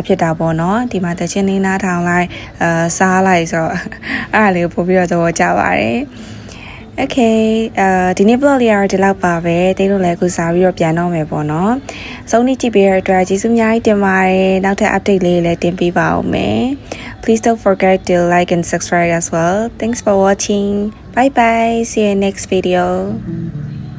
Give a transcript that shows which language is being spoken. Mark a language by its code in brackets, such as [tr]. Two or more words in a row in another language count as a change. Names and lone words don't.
[my] ဖြစ်တာပေါ့နော်ဒီမှာတချင်းလေးနားထောင်လိုက်စားလိုက်ဆိုတော့အဲ့ဒါလေးကိုပို့ပြီးတော့သဘောကျပါတယ် Okay ဒီနေ့ vlog လေးကတော့ဒီလောက်ပါပဲတိတ်လို့လည်းအခုစားပြီးတော့ပြန်တော့မယ်ပေါ့နော်ဆုံးနေကြည့်ပေးရတဲ့အတွက်ကျေးဇူးအများကြီးတင်ပါတယ်နောက်ထပ် update လေးလည်းတင်ပေးပါဦးမယ် [en] Please don't forget to like and subscribe as well Thanks for watching Bye bye See you in next video